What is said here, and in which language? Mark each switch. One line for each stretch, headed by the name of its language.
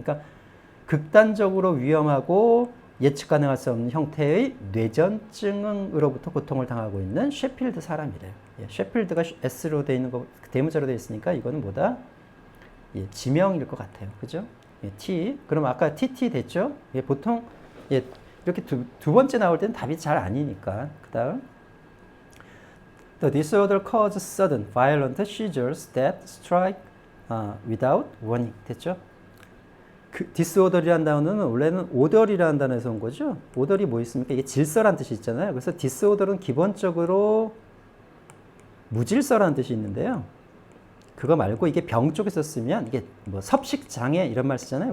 Korean: 그러니까 극단적으로 위험하고 예측 가능할 수 없는 형태의 뇌전증으로부터 고통을 당하고 있는 셰필드 사람이래요. 예, 셰필드가 S로 되어 있는 거, 대문자로 되어 있으니까 이거는 뭐다? 예, 지명일 것 같아요. 그죠? 예, T. 그럼 아까 TT 됐죠? 예, 보통, 예, 이렇게 두 번째 나올 때는 답이 잘 아니니까. 그 다음.
English: The disorder causes sudden, violent seizures that strike without warning.
Korean: 됐죠? 그 disorder이라는 단어는 원래는 order이라는 단어에서 온 거죠. order이 뭐 있습니까? 이게 질서라는 뜻이 있잖아요. 그래서 disorder은 기본적으로 무질서라는 뜻이 있는데요. 그거 말고 이게 병 쪽에서 쓰면 이게 뭐 섭식 장애 이런 말 쓰잖아요.